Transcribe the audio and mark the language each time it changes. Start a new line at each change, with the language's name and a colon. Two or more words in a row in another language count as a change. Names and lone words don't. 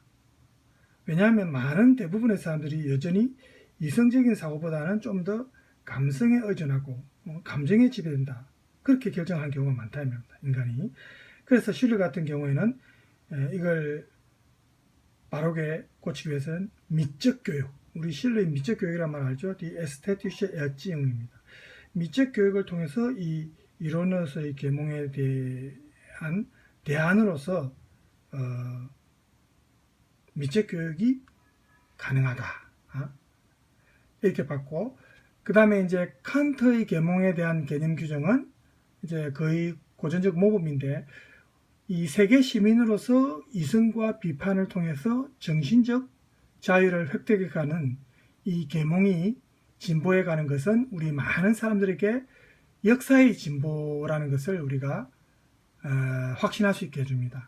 Korean: 왜냐하면 많은 대부분의 사람들이 여전히 이성적인 사고보다는 좀 더 감성에 의존하고 감정에 지배된다. 그렇게 결정한 경우가 많다는 겁니다. 인간이. 그래서 슐러 같은 경우에는 이걸 바르게 고치기 위해서는 미적 교육, 우리 슐러의 미적 교육이란 말 알죠?
German: Die ästhetische Erziehung입니다.
Korean: 미적 교육을 통해서 이 이론으로서의 계몽에 대한 대안으로서 미적 교육이 가능하다. 이렇게 봤고, 그 다음에 이제 칸트의 계몽에 대한 개념 규정은 이제 거의 고전적 모범인데, 이 세계 시민으로서 이성과 비판을 통해서 정신적 자유를 획득해가는 이 계몽이 진보해가는 것은 우리 많은 사람들에게 역사의 진보라는 것을 우리가 확신할 수 있게 해줍니다.